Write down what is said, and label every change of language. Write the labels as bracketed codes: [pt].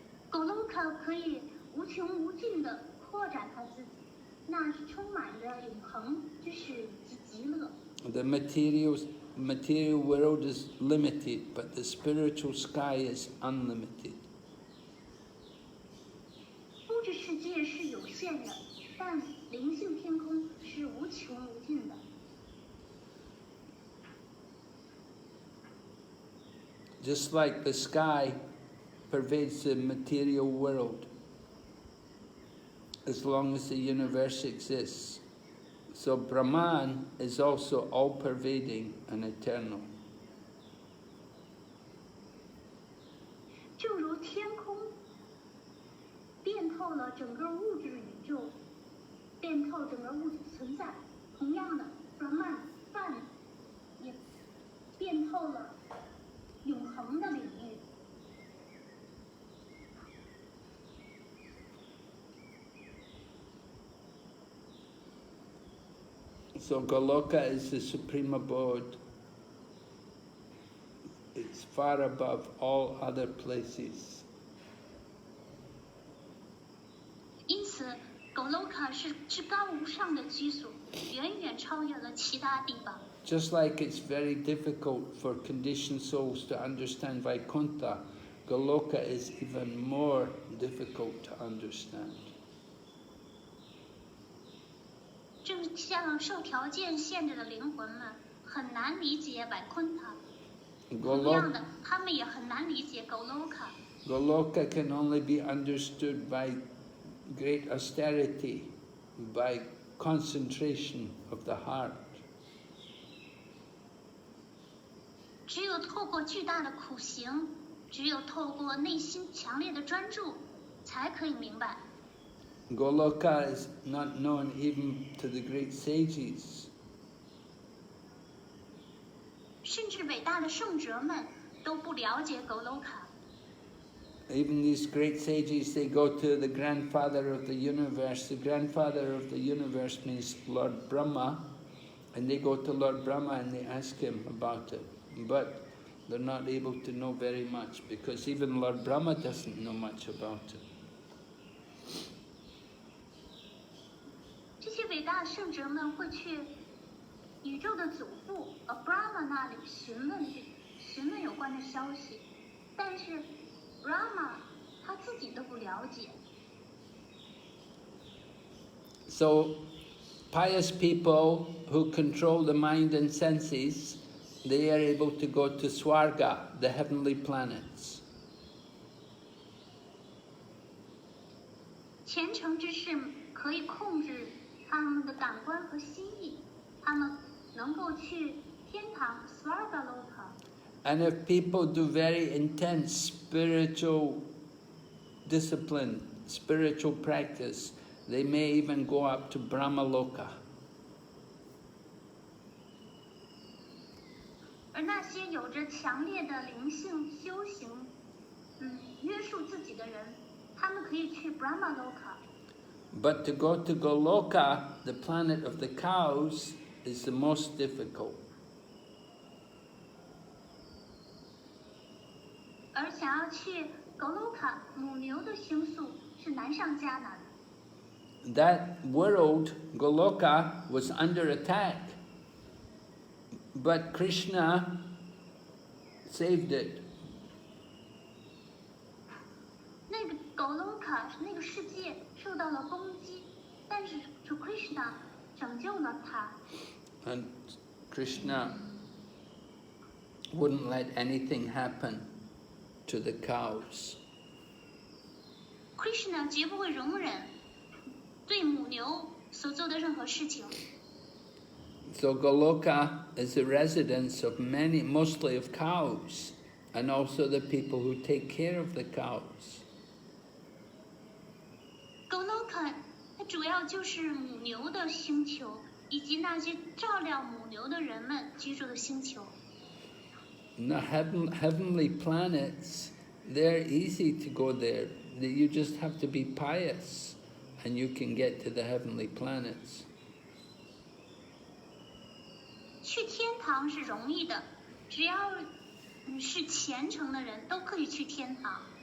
[zh] Goloka 可以无穷无尽的扩展它自己，那是充满着永恒知识及极乐。 [en] The material world is limited, but the spiritual sky is unlimited. [zh] 物质世界是有限的，但灵性天空是无穷无尽的。 [en] Just like the sky pervades the material world, as long as the universe exists. So Brahman is also all-pervading and eternal. [zh] 正如天空遍透了整个物质宇宙，遍透整个物质存在，同样的 ，Brahman 饭也遍透了永恒的领域。 [en] So Goloka is the supreme abode. It's far above all other places. [zh] 因此 ，Goloka 是至高无上的居所，远远超越了其他地方。 [en] Just like it's very difficult for conditioned souls to understand Vaikuntha, Goloka is even more difficult to understand. [zh] 正像受条件限制的灵魂们很难理解Vaikuntha，同样的，他们也很难理解Goloka。 [en] Goloka can only be understood by great austerity, by concentration of the heart. [zh] 只有透过巨大的苦行，只有透过内心强烈的专注，才可以明白。 [en] Goloka is not known even to the great sages. [zh] 甚至伟大的圣哲们都不了解Goloka。 [en] Even these great sages, they go to the grandfather of the universe. The grandfather of the universe means Lord Brahma, and they go to Lord Brahma and they ask him about it. But they're not able to know very much, because even Lord Brahma doesn't know much about it. [zh] 这些伟大的圣哲们会去宇宙的祖父Brahma 那里询问有关的消息，但是 Brahma 他自己都不了解。 [en] So, pious people who control the mind and senses, they are able to go to Swarga, the heavenly planets. [zh] 虔诚之士可以控制他们的感官和心意，他们能够去天堂 Svargaloka。 [en] And if people do very intense spiritual discipline, spiritual practice, they may even go up to Brahmaloka. [zh] 而那些有着强烈的灵性修行，约束自己的人，他们可以去 Brahmaloka。 [en] But to go to Goloka, the planet of the cows, is the most difficult. [zh] 而想要去 Goloka 母牛的星宿是难上加难。 [en] That world, Goloka, was under attack. But Krishna saved it. [zh] 那个 Goloka 那个世界受到了攻击，但是主 Krishna 拯救了它。 [en] And Krishna wouldn't let anything happen to the cows. [zh] Krishna 绝不会容忍对母牛所做的任何事情。 [en] So Goloka is the residence of many, mostly of cows, and also the people who take care of the cows. [zh] Goloka 它主要就是母牛的星球，以及那些照料母牛的人们居住的星球。 [en] Now, heavenly planets, they're easy to go there. You just have to be pious, and you can get to the heavenly planets. [zh] 去天堂是容易的，只要是虔诚的人都可以去天堂。